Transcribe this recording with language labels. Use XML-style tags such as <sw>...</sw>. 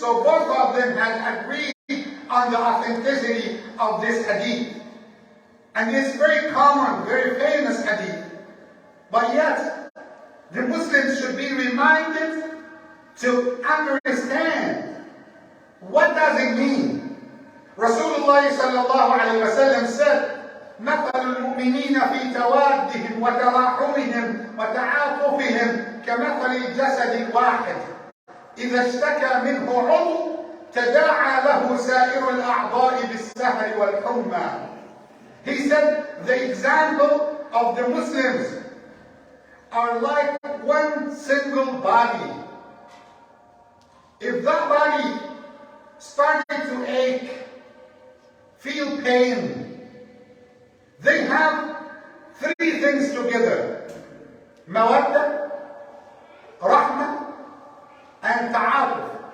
<en>So both of them had agreed on the authenticity of this hadith. And it's very common, very famous hadith. But yet, the Muslims should be reminded to understand what does it mean.</en> <ar>Rasulullah sallallahu alayhi wa sallam said, مثل المؤمنين في توادهم وتراحمهم وتعاطفهم كمثل الجسد الواحد إذا اشتكى منه عضو تداعى له سائر الأعضاء بالسهر والحمى.</ar> <en>He said the example of the Muslims are like one single body. If that body started to ache, feel pain, they have 3 things together: mawadda, rahmah, and ta'atuf.</en>